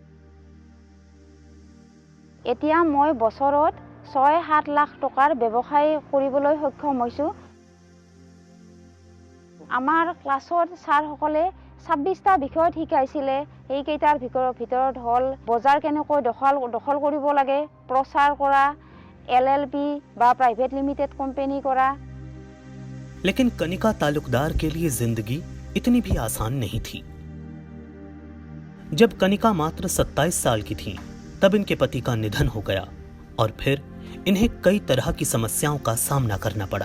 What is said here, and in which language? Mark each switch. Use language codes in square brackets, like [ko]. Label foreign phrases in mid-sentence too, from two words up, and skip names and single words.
[as] এতিয়া মই বছৰত 6-7 লাখ টকাৰ ব্যৱসায় কৰিবলৈ সক্ষম হৈছোঁ। আমাৰ ক্লাছত ছাৰসকলে 26টা বিষয়ত শিকাইছিলে। সেইকেইটাৰ ভিতৰত হ'ল বজাৰ কেনেকৈ দখল কৰিব লাগে, প্ৰচাৰ কৰা, LLP বা [en] private limited company [as] কৰা। [hi] लेकिन कनिका तालुकदार के लिए जिंदगी इतनी भी आसान नहीं थी। जब कनिका मात्र 27 साल की थीं, तब इनके पति का निधन हो गया और फिर इन्हें कई तरह की समस्याओं का सामना करना पड़ा।